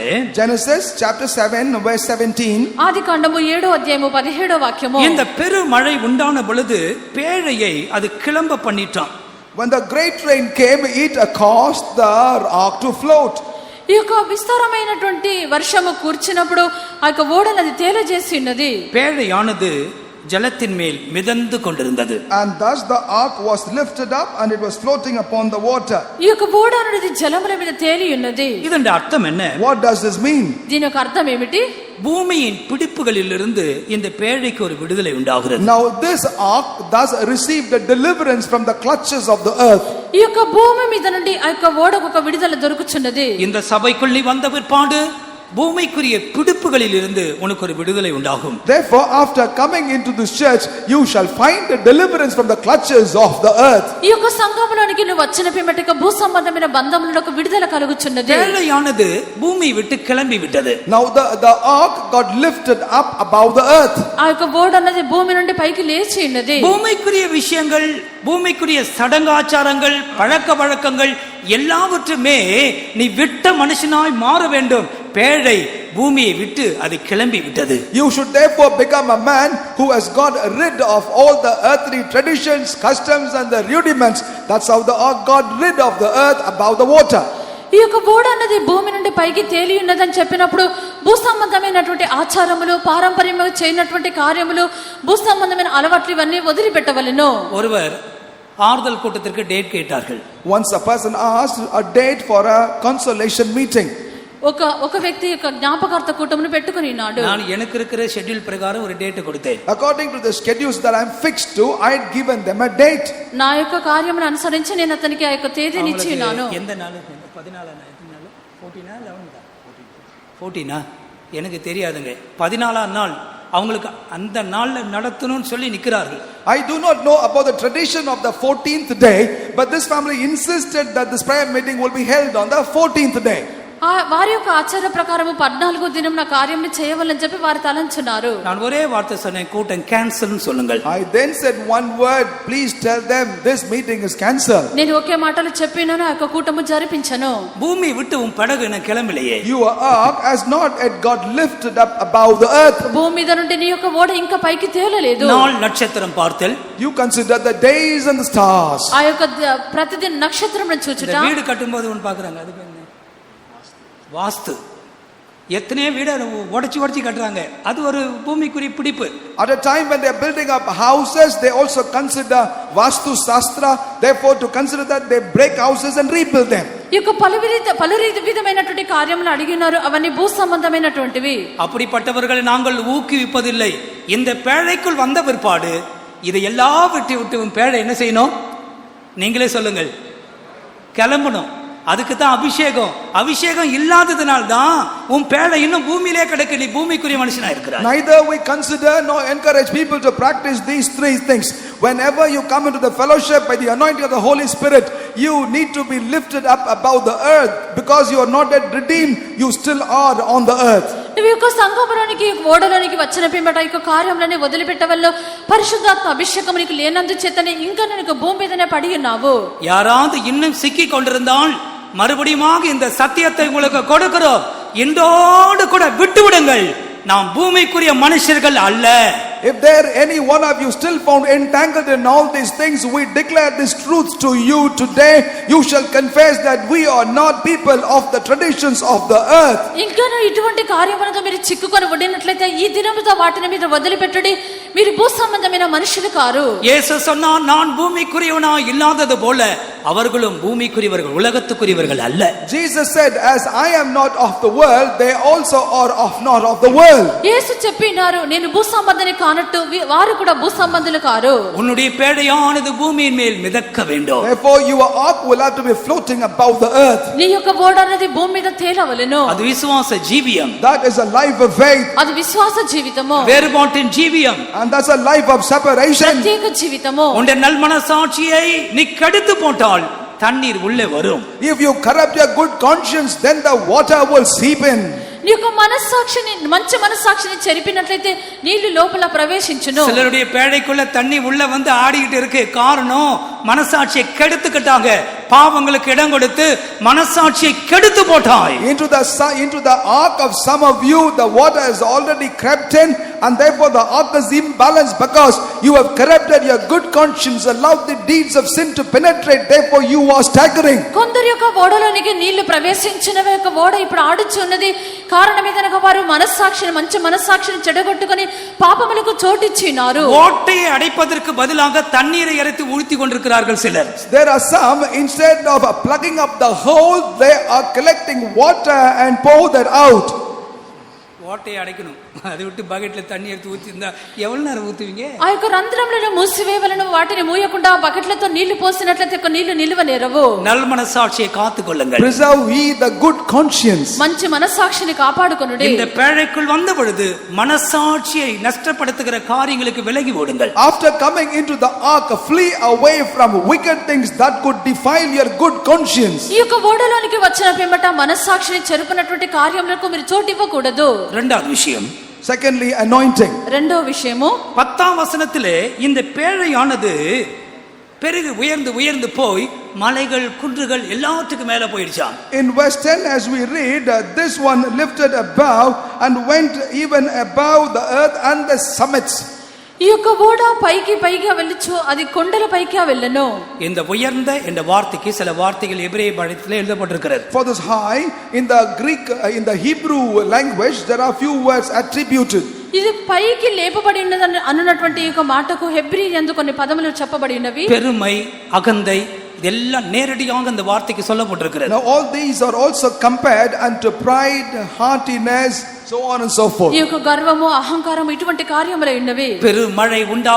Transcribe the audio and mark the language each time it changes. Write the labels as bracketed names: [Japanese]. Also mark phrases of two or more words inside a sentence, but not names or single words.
[English] Genesis chapter 7 verse 17, [Telugu] ఆదికాండము 7వ అధ్యాయము 17వ వాక్యము, [Tamil] இந்த பெருமழை உண்டான பொழுது பேழையை அது கிளம்ப பண்ணிட்டான். [English] when the great rain came, it caused the ark to float. [Telugu] ఈ యొక్క విస్తారమైనటువంటి వర్షము కూర్చున్నప్పుడు ఆ యొక్క ఓడను అది తేలజేసి ఉన్నది. [Tamil] பேழையானது ஜலத்தின் மேல் மிதந்து கொண்டிருந்தது. [English] And thus the ark was lifted up and it was floating upon the water. [Telugu] ఈ యొక్క ఓడ అనేది జలముల మీద తేలి ఉన్నది. [Tamil] இதன் அர்த்தம் என்ன? [English] What does this mean? [Telugu] దీని యొక్క అర్థం ఏమిటి? [Tamil] பூமியின் பிடிப்புகளிலிருந்து இந்த பேழைக்கு ஒரு விடுதலை உண்டாகிறது. [English] Now this ark thus received a deliverance from the clutches of the earth. [Telugu] ఈ యొక్క భూమి మీద నుండి ఆ యొక్క ఓడకు ఒక విడుదల దొరుకుచున్నది. [Tamil] இந்த சபைக்குள் நீ வந்த பிற்பாடு பூமிக்குரிய பிடிப்புகளில் இருந்து உனக்கு ஒரு விடுதலை உண்டாகும். [English] Therefore, after coming into this church, you shall find a deliverance from the clutches of the earth. [Telugu] ఈ యొక్క సంఘములోనికి నువ్వు వచ్చిన పిమ్మట భూ సంబంధమైన బంధములలో ఒక విడుదల కలుగుచున్నది. [Tamil] பேழையானது பூமியை விட்டு கிளம்பி விட்டது. [English] Now the ark got lifted up above the earth. [Telugu] ఆ యొక్క ఓడ అనేది భూమి నుండి పైకి లేచి ఉన్నది. [Tamil] பூமிக்குரிய விஷயங்கள், பூமிக்குரிய சடங்காச்சாரங்கள், பழக்க வழக்கங்கள் எல்லாவற்றுமே நீ விட்ட மனுஷனாய் மாற வேண்டும். பேழை பூமியை விட்டு அது கிளம்பி விட்டது. [English] You should therefore become a man who has got rid of all the earthly traditions, customs and the rudiments. That's how the ark got rid of the earth above the water. [Telugu] ఈ యొక్క ఓడ అన్నది భూమి నుండి పైకి తేలి ఉన్నదని చెప్పినప్పుడు భూ సంబంధమైనటువంటి ఆచారములు, పారంపర్యంగా చేయనటువంటి కార్యములు, భూ సంబంధమైన అలవాట్లు ఇవన్నీ వదిలిపెట్టవలెను. [Tamil] ஒருவர் ஆறுதல் கூட்டத்திற்கு டேட் கேட்டார்கள். [English] Once a person asked a date for a consolation meeting. [Telugu] ఒక వ్యక్తి యొక్క జ్ఞాపకార్థ కూటమును పెట్టుకుని ఉన్నాడు. [Tamil] நான் எனக்கு இருக்கிற ஷெட்யூல் பிரகாரம் ஒரு డేట్ கொடுத்தேன். [English] According to the schedules that I am fixed to, I had given them a date. [Telugu] నా యొక్క కార్యమును అనుసరించి నేను అతనికి ఆ యొక్క తేదీని ఇచ్చి ఉన్నాను. [Tamil] எந்த நாள்? 14 14 எனக்கு தெரியாதுங்க. 14ஆம் நாள் அவங்களுக்கு அந்த நாள்ல நடத்தணும்னு சொல்லி நிக்கிறார்கள். [English] I do not know about the tradition of the 14th day, but this family insisted that this prayer meeting will be held on the 14th day. [Telugu] వారి యొక్క ఆచార ప్రకారము 14వ దినం నా కార్యం చేయవాలని చెప్పి వారు తలంచున్నారు. [Tamil] நான் ஒரே வார்த்தை சொன்னேன், கூட்டம் கேன்சல்னு சொல்லுங்கள். [English] I then said one word, please tell them this meeting is cancelled. [Telugu] నేను ఒకే మాటలు చెప్పినాను, ఆ యొక్క కూటము జరిపించను. [Tamil] பூமி விட்டு உன் படகு என்ன கிளம்பலையே. [English] Your ark has not yet got lifted up above the earth. [Telugu] భూమి మీద నుండి నీ యొక్క ఓడ ఇంకా పైకి తేలలేదు. [Tamil] நாள் நட்சத்திரம் பார்த்தல், [English] You consider the days and the stars. [Telugu] ఆ యొక్క ప్రతిదిన నక్షత్రములను చూచుట. [Tamil] வீடு கட்டும்போது ஒன்று பாக்குறாங்க, அது என்ன வாஸ்து. எத்தனையோ வீட உடைச்சு கட்டுறாங்க, அது ஒரு பூமிக்குரிய பிடிப்பு. [English] At a time when they are building up houses, they also consider Vastu Shastra. Therefore, to consider that, they break houses and rebuild them. [Telugu] ఈ యొక్క పలు విధమైనటువంటి కార్యములు అడిగినారు, అవన్నీ భూ సంబంధమైనటువంటివి. [Tamil] அப்படிப்பட்டவர்களை நாங்கள் ஊக்குவிப்பதில்லை. இந்த பேழைக்குள் வந்த பிற்பாடு இதை எல்லாம் விட்டு பேழை என்ன செய்யணும்? நீங்களே சொல்லுங்கள், கிளம்பணும். அதுக்கு தான் அபிஷேகம். அபிஷேகம் இல்லாததுனால தான் உன் பேழை இன்னும் பூமியிலே கிடக்கு, நீ பூமிக்குரிய மனுஷனா இருக்கிறாய். [English] Neither we consider nor encourage people to practice these three things. Whenever you come into the fellowship by the anointing of the Holy Spirit, you need to be lifted up above the earth, because you are not yet redeemed, you still are on the earth. [Telugu] ఈ యొక్క సంఘములోనికి ఓడలోనికి వచ్చిన పిమ్మట ఈ యొక్క కార్యములని వదిలిపెట్టవల్లో పరిశుద్ధాత్మ అభిషేకం నీకు లేనందు చేతనే ఇంకా నీకు భూమి మీదనే పడి ఉన్నావు. [Tamil] யாராவது இன்னும் சிக்கி கொண்டிருந்தால் மறுபடியும் இந்த சத்தியத்தை உங்களுக்கு கொடுக்கிறோம், இன்றோடு கூட விட்டு விடுங்கள். நாம் பூமிக்குரிய மனுஷர்கள் அல்ல. [English] If there any one of you still found entangled in all these things, we declare this truth to you today. You shall confess that we are not people of the traditions of the earth. [Telugu] ఇంకా ఇటువంటి కార్యములతో మీరు చిక్కుకొని ఉండినట్లయితే ఈ దినముతో వాటిని మీరు వదిలిపెట్టండి. మీరు భూ సంబంధమైన మనుషులు కారు. [Tamil] இயேசு சொன்னார், நான் பூமிக்குரியவனா இல்லாதது போல அவர்களும் பூமிக்குரியவர்கள், உலகத்துக்குரியவர்கள் அல்ல. [English] Jesus said, as I am not of the world, they also are not of the world. [Telugu] యేసు చెప్పినారు, నేను భూ సంబంధని కానట్టు వారు కూడా భూ సంబంధులు కారు. [Tamil] உன்னுடைய பேழையானது பூமியின் மேல் மிதக்க வேண்டும். [English] Therefore your ark will have to be floating above the earth. [Telugu] నీ యొక్క ఓడ అనేది భూమి మీద తేలవలెను. [Tamil] அது விசுவாச ஜீவியம். [English] That is a life of faith. [Telugu] అది విశ్వాస జీవితము. [Tamil] வேறுபாட்டின் ஜீவியம். [English] And that's a life of separation. [Telugu] ప్రత్యేక జీవితము. [Tamil] உன்னுடைய நல்மனசாட்சியை நீ கெடுத்து போட்டால் தண்ணீர் உள்ளே வரும். [English] If you corrupt your good conscience, then the water will seep in. [Telugu] నీ యొక్క మనస్సాక్షిని, మంచి మనస్సాక్షిని చెరిపినట్లయితే నీళ్లు లోపల ప్రవేశించును. [Tamil] சிலருடைய பேழைக்குள்ள தண்ணி உள்ள வந்து ஆடிக்கிட்டு இருக்கு. காரணம், மனசாட்சியை கெடுத்துக்கிட்டாங்க. பாவங்களுக்கு இடம் கொடுத்து மனசாட்சியை கெடுத்து போட்டாய். [English] Into the ark of some of you, the water has already crept in, and therefore the ark is imbalanced, because you have corrupted your good conscience, allowed the deeds of sin to penetrate. Therefore you are staggering. [Telugu] కొందరి యొక్క ఓడలోనికి నీళ్లు ప్రవేశించినవి యొక్క ఓడ ఇప్పుడు ఆడుచున్నది. కారణం ఏదనక వారు మనస్సాక్షిని, మంచి మనస్సాక్షిని చెడగొట్టుకొని పాపములకు చోటిచ్చినారు. [Tamil] ஓட்டையை அடைப்பதற்கு பதிலாக தண்ணீரை இறைத்து ஊழ்த்தி கொண்டிருக்கிறார்கள் சிலர். [English] There are some, instead of plugging up the hole, they are collecting water and pour that out. [Tamil] ஓட்டையை அடைக்கணும், அதை விட்டு பக்கெட்ல தண்ணி எடுத்து ஊத்தி இருந்தா எவ்வளவு நேரம் ஊத்துவீங்க? [Telugu] ఆ యొక్క రంధ్రములను మూసివేయవలెను. వాటిని మూయకుండా బకెట్లతో నీళ్లు పోసినట్లయితే నీళ్లు నిలువ నేరవు. [Tamil] நல்மனசாட்சியை காத்துக்கொள்ளுங்கள். [English] Preserve ye the good conscience. [Telugu] మంచి మనస్సాక్షిని కాపాడుకొనుడి. [Tamil] இந்த பேழைக்குள் வந்த பொழுது மனசாட்சியை நஷ்டப்படுத்துகிற காரியங்களுக்கு விலகி ஓடுங்கள். [English] After coming into the ark, flee away from wicked things that could defile your good conscience. [Telugu] ఈ యొక్క ఓడలోనికి వచ్చిన పిమ్మట మనస్సాక్షిని చెరుపునటువంటి కార్యములకు మీరు చోటు ఇవ్వకూడదు. [Tamil] இரண்டாவது விஷயம், [English] Secondly, anointing. [Telugu] రెండో విషయము, [Tamil] 10ஆம் வசனத்திலே இந்த பேழையானது பெருகு உயர்ந்து போய் மலைகள் குன்றுகள் எல்லாத்துக்கும் மேல போயிடுச்சாம். [English] In verse 10, as we read, this one lifted above and went even above the earth and the summits. [Telugu] ఈ యొక్క ఓడ పైకి వెళ్ళొచ్చు, అది కొండల పైకి వెళ్ళను. [Tamil] இந்த உயர்ந்த என்ற வார்த்தைக்கு சில வார்த்தைகள் எபிரேய பாடத்திலே எழுதப்பட்டிருக்கிறது. [English] For this high, in the Greek, in the Hebrew language, there are few words attributed. [Telugu] ఇది పైకి లేపబడి ఉన్నదని అన్నటువంటి ఈ యొక్క మాటకు హెబ్రీ యందు కొన్ని పదములు చెప్పబడి ఉన్నవి. [Tamil] பெருமை, அகந்தை, இதெல்லாம் நேரடியாக இந்த வார்த்தைக்கு சொல்லப்பட்டிருக்கிறது. [English] Now all these are also compared unto pride, haughtiness, so on and so forth. [Telugu] ఈ యొక్క గర్వము, అహంకారం, ఇటువంటి కార్యములు ఉన్నవి.